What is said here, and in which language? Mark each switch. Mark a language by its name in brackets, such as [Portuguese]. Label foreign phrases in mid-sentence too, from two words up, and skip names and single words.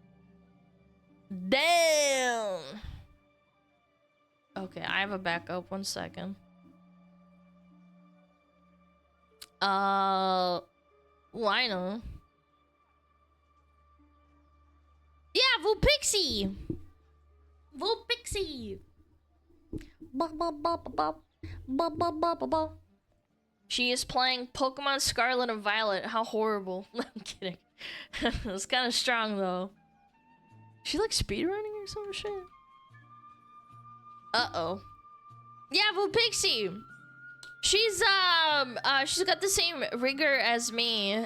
[English] Damn! Okay, I have a backup, 1 second. Lina. Yeah, Vulpixie! Vulpixie! Ba ba ba ba ba. Ba ba ba ba ba. She is playing Pokemon Scarlet and Violet. How horrible. I'm kidding. It's kind of strong, though. She like speedrunning or some shit? Uh-oh. Yeah, Vulpixie! She's got the same rigor as me.